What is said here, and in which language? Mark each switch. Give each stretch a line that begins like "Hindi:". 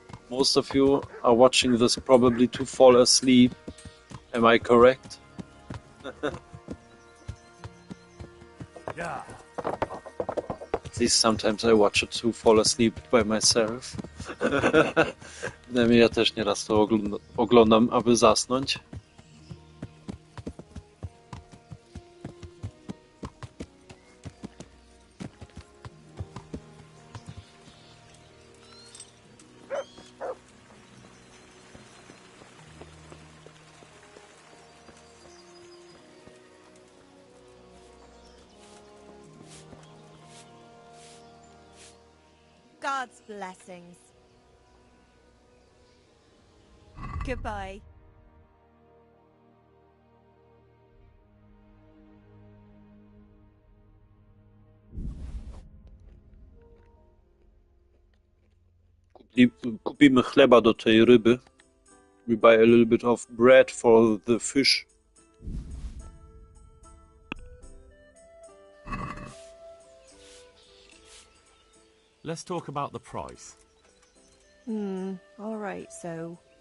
English: Most of you are watching this probably to fall asleep. Am I correct? Yeah. At least sometimes I watch it to fall asleep by myself.
Polish: Ja też nieraz to oglądam, aby zasnąć.
English: God's blessings. Goodbye.
Polish: Kupimy chleba do tej ryby.
English: We buy a little bit of bread for the fish. Let's talk about the price. All right, so...